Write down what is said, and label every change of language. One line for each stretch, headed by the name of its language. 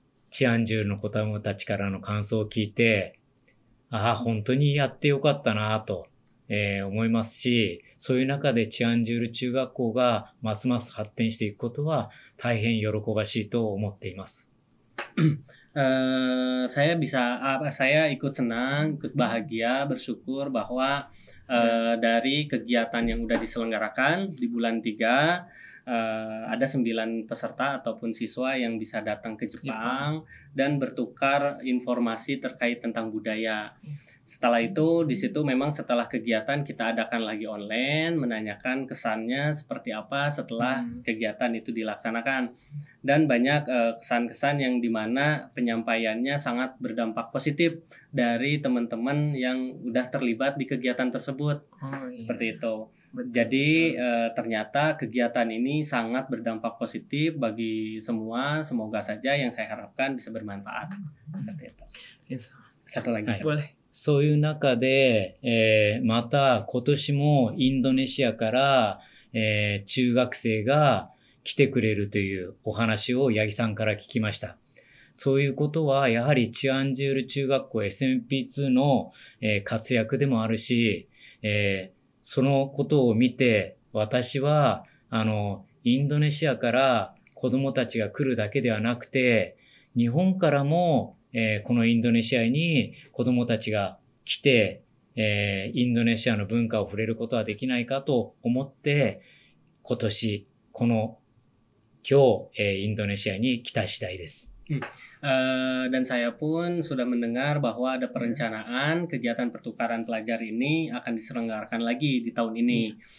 Japanese: チアンジュールの子供たちからの感想を聞いて、本当にやってよかったなと、思いますし、そういう中でチアンジュール中学校がますます発展していくことは大変喜ばしいと思っています。
Indonesian: Saya ikut senang, ikut bahagia, bersyukur bahwa dari kegiatan yang udah diselenggarakan di bulan 3 ada 9 peserta ataupun siswa yang bisa datang ke Jepang dan bertukar informasi terkait tentang budaya. Setelah itu, di situ memang setelah kegiatan kita adakan lagi online, menanyakan kesannya seperti apa setelah kegiatan itu dilaksanakan. Dan banyak kesan-kesan yang dimana penyampaiannya sangat berdampak positif dari teman-teman yang udah terlibat di kegiatan tersebut. Seperti itu. Jadi ternyata kegiatan ini sangat berdampak positif bagi semua. Semoga saja yang saya harapkan bisa bermanfaat. Seperti itu. Satu lagi. Boleh.
Japanese: そういう中で、また今年もインドネシアから、中学生が来てくれるというお話を八木さんから聞きました。そういうことはやはりチアンジュール中学校 SMP2 の、活躍でもあるし、そのことを見て私はインドネシアから子どもたちが来るだけではなくて日本からも、このインドネシアに子供たちが来て、インドネシアの文化を触れることはできないかと思って、今年、今日、インドネシアに来た次第です。
Indonesian: Dan saya pun sudah mendengar bahwa ada perencanaan kegiatan pertukaran pelajar ini akan diselenggarakan lagi di tahun ini.